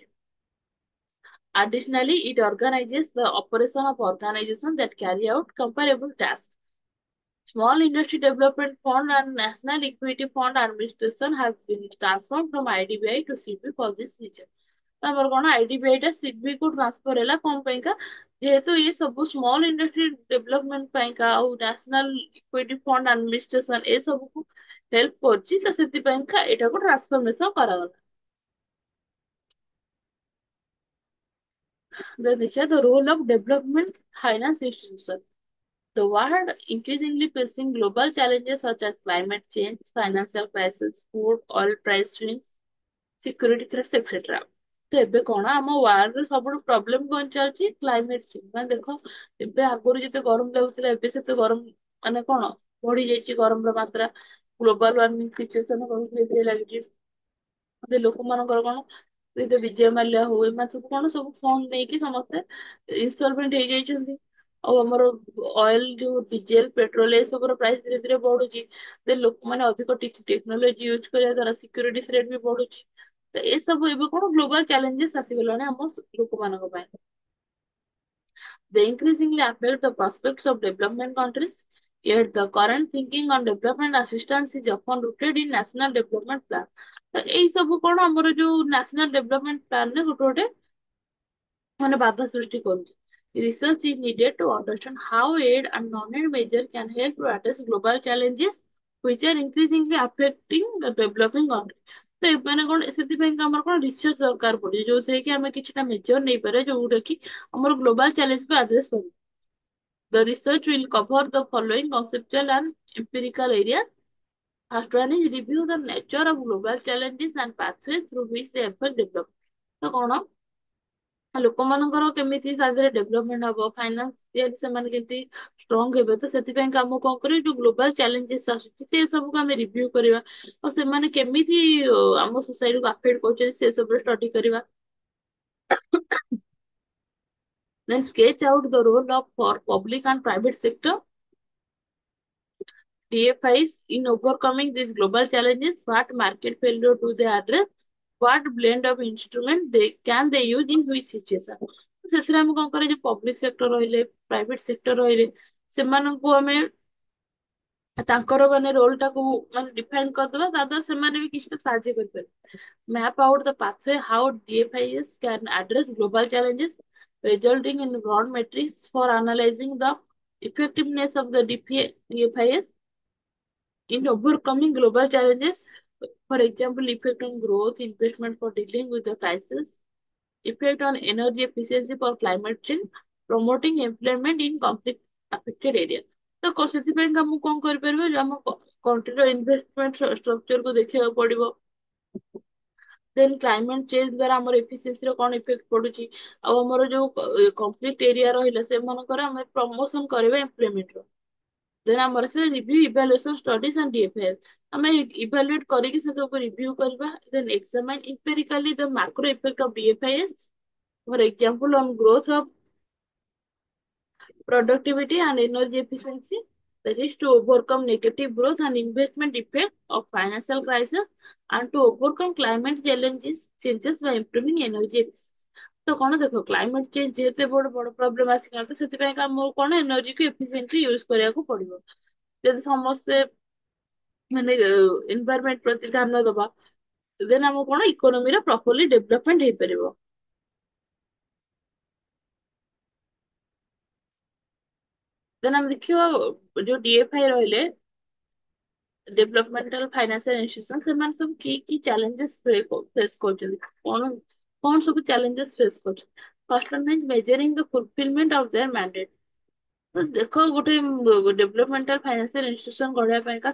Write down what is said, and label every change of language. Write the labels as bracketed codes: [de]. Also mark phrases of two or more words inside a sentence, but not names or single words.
[en] Additionally, it organizes the operation of organizations that carry out comparable tasks। Small Industry Development Fund and National Equity Fund Administration has been transformed from IDBI to SIDBI for this reason. [or] तो ଆମର କଣ IDBI ଟା SIDBI କୁ ଟ୍ରାନ୍ସଫର ହେଲା କଣ ପାଇଁକା ଯେହେତୁ ଇଏ ସବୁ [en] small industry development [or] ପାଇଁକା ଆଉ [en] national equity fund administration [or] ଏ ସବୁକୁ ହେଲ୍ପ କରୁଛି ତ ସେଥିପାଇଁକା ଏଟାକୁ ଟ୍ରାନ୍ସଫରମେସନ କରାଗଲା। [en] ଦେଖିବା the role of development finance institution. The world increasingly facing global challenges such as climate change, financial crisis, food, oil price swings, security threats, etc. [or] ତ ଏବେ କଣ ଆମ ୱାର୍ଲଡରେ ସବୁଠୁ ପ୍ରୋବ୍ଲେମ କଣ ଚାଲିଛି [en] climate change [or] ମାନେ ଦେଖ ଏବେ ଆଗରୁ ଯେତେ ଗରମ ଲାଗୁଥିଲା ଏବେ ସେତେ ଗରମ ମାନେ କଣ ବଢି ଯାଇଛି ଗରମର ମାତ୍ରା [en] global warming situation [or] ବହୁତ ଧୀରେ ଧୀରେ ଲାଗିଛି ଲୋକମାନଙ୍କର କଣ ବିଜୟ ମାଲ୍ୟା ହଉ ଏମାନେ ସବୁ କଣ ସବୁ ଫଣ୍ଡ ନେଇକି ସମସ୍ତେ ଇନସଲଭେଣ୍ଟ ହେଇଯାଇଛନ୍ତି ଆଉ ଆମର ଅଏଲ ଯୋଉ [en] diesel petrol [or] ଏସବୁର ପ୍ରାଇସ ଧୀରେ ଧୀରେ ବଢୁଛି ଲୋକମାନେ ଅଧିକ [en] technology use [or] କରିବା ଦ୍ୱାରା [en] security threat [or] ବି ବଢୁଛି ତ ଏସବୁ ଏବେ କଣ [en] global challenges [or] ଆସିଗଲାଣି ଆମ ଲୋକମାନଙ୍କ ପାଇଁ [en] they increasingly affect the prospects of development countries yet the current thinking on development assistance is often rooted in national development plan [or] ତ ଏଇ ସବୁ କଣ ଆମର ଯୋଉ [en] national development plan [or] ରେ ଗୋଟେ ଗୋଟେ ମାନେ ବାଧା ସୃଷ୍ଟି କରୁଛି [en] research is needed to understand how aid and non-aid measure can help to address global challenges which are increasingly affecting the developing countries [or] ତ ଏମାନେ କଣ ସେଥିପାଇଁ ଆମର କଣ ରିସର୍ଚ୍ଚ ଦରକାର ପଡୁଛି ଯୋଉଥିରେ କି ଆମେ କିଛିଟା ମେଜର ନେଇପାରିବା ଯୋଉଟା କି ଆମର [en] global challengeକୁ [or] ଆଡ୍ରେସ କରିବ [en] the research will cover the following conceptual and empirical areas. First one is review the nature of global challenges and pathways through which they affect development. [or] ତ କଣ ଲୋକମାନଙ୍କର କେମିତି ତା ଦେହରେ ଡେଭଲପମେଣ୍ଟ ହବ ଫାଇନାନ୍ସିଆଲି ସେମାନେ କେମିତି ଷ୍ଟ୍ରଙ୍ଗ ହେବେ ତ ସେଥିପାଇଁ କାମ କଣ କରିବେ ଯୋଉ [en] global challenges [or] ଆସୁଛି ସେ ସବୁକୁ ଆମେ ରିଭ୍ୟୁ କରିବା ଆଉ ସେମାନେ କେମିତି ଆମ [en] societyକୁ affect [or] କରୁଛନ୍ତି ସେ ସବୁରେ ଷ୍ଟଡି କରିବା [en] then sketch out the role of for public and private sector DFIs in overcoming these global challenges, what market failure do they address? What blend of instrument they use in which situation? [or] ସେଥିରେ ଆମେ କଣ କରିବା ଯୋଉ [en] public sector [or] ରହିଲେ [en] private sector [or] ରହିଲେ ସେମାନଙ୍କୁ ଆମେ ତାଙ୍କର ମାନେ ରୋଲ ଟାକୁ ମାନେ ଡିଫାଇନ କରିଦବା ତା ଦ୍ୱାରା ସେମାନେ ବି କିଛିଟା ସାହାଯ୍ୟ କରିପାରିବେ [en] map out the pathway how DFIs can address global challenges resulting in broad metrics for analyzing the effectiveness of the DFIs in overcoming global challenges, for example, effect on growth, investment for dealing with the crisis, effect on energy efficiency for climate change, promoting employment in conflict affected areas. [or] ତ ସେଥିପାଇଁ ଆମକୁ କଣ କରିପାରିବା ଯେ ଆମ [en] countryର investment structureକୁ [or] ଦେଖିବାକୁ ପଡିବ [en] then climate change [or] ଦ୍ୱାରା ଆମର ଏଫିସିଏନ୍ସିର କଣ ଇଫେକ୍ଟ ପଡୁଛି ଆଉ ଆମର ଯୋଉ [en] conflict area [or] ରହିଲା ସେମାନଙ୍କର ଆମେ ପ୍ରମୋସନ କରିବା ଏମ୍ପ୍ଲୟମେଣ୍ଟର ଦେନ୍ ଆମର ସେ [en] review evaluation studies and DFIs [or] ଆମେ ଇଭାଲୁଏଟ କରିକି ସେ ସବୁକୁ ରିଭ୍ୟୁ କରିବା [en] then examine empirically the macro effect of DFIS for example on growth of productivity and energy efficiency that is to overcome negative growth and investment effect of financial crisis and to overcome climate challenges changes by improving energy efficiency [or] ତ କଣ ଦେଖ [en] climate change [or] ଯେହେତୁ ବଡ ବଡ ପ୍ରୋବ୍ଲେମ ଆସିଗଲା ତ ସେଥିପାଇଁ ଆମକୁ କଣ [en] energyକୁ efficiently use [or] କରିବାକୁ ପଡିବ ଯଦି ସମସ୍ତେ ମାନେ ଏନଭାୟରମେଣ୍ଟ ପ୍ରତି ଧ୍ୟାନ ଦବା ଦେନ ଆମକୁ କଣ [en] economyର properly development [or] ହେଇପାରିବ ଦେନ ଆମେ ଦେଖିବା ଯୋଉ DFI ରହିଲେ [en] developmental financial institution [or] ସେମାନେ ସବୁ କି [en] challenges face [or] କରୁଛନ୍ତି କଣ କଣ ସବୁ [en] challenges face [or] କରୁଛନ୍ତି [en] first one is measuring the fulfilment of their mandate [or] ତ ଦେଖ ଗୋଟେ [en] developmental financial institution [or] ଗଢିବା ପାଇଁକା